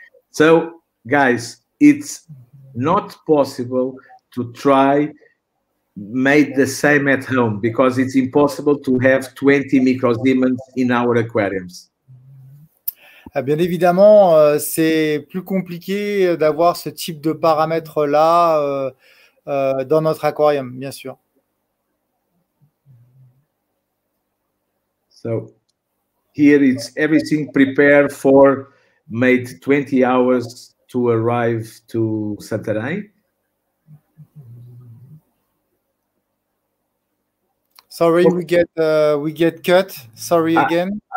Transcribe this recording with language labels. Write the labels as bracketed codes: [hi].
[en] So, guys, it's not possible to try make the same at home because it's impossible to have 20 microsiemens in our aquariums. [fr] Bien évidemment, c'est plus compliqué d'avoir ce type de paramètres-là dans notre aquarium, bien sûr. [en] So here it's everything prepared for made 20 hours to arrive to Santarém. Sorry, we get cut. Sorry again.